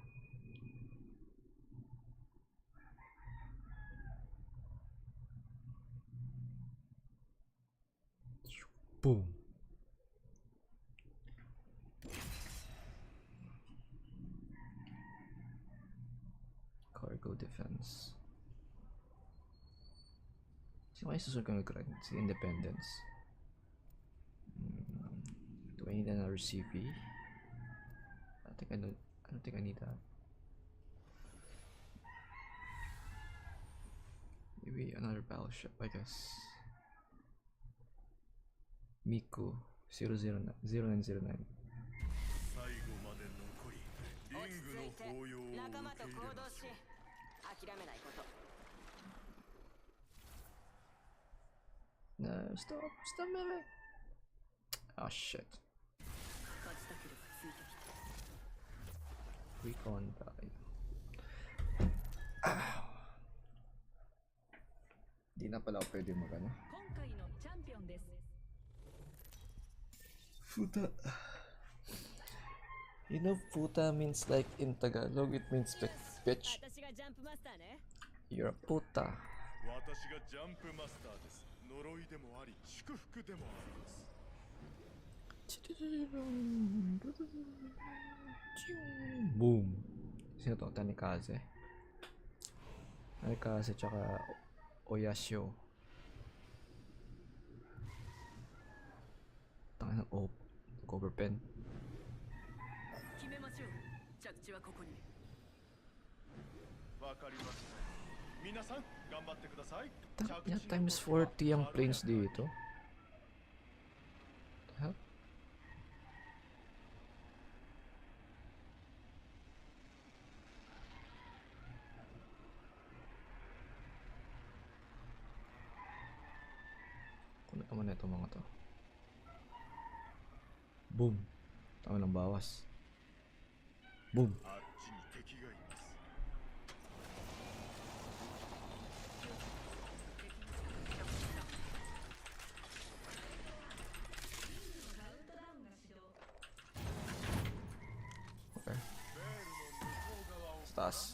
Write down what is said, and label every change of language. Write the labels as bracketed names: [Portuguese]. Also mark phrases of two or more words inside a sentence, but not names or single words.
[English] Boom. Cargo defense. [Filipino] Sino kayo susunod kang mag-grind? [English] Si Independence. 20 I need another CP? I don't think I need that. Maybe another battleship, I guess. Miku 009. 0909. [Japanese] 最後まで残りリングの抱擁を受け入れましょう。諦めないこと。 [English] No, stop melee. Oh shit. Recon value. [Filipino] Di na pala ako pwede magano. Futa. [English] You know puta means like in Tagalog it means bitch. You're a puta. [Japanese] 私がジャンプマスターです。呪いでもあり祝福でもあります。 [English] Boom. [Filipino] Sino to? Tanikaze. Tanikaze tsaka Oyashio. Tangin ng cover pen. [Japanese] 決めましょう。着地はここに。わかりました。皆さん頑張ってください。 [Filipino] Tangina times 40 ang planes dito. [English] The hell? [Filipino] Kunin naman na ito mga to. Boom. Tama ng bawas. [English] Boom. [Japanese] あっちに敵がいます。 [English] Okay. [Filipino] Taas.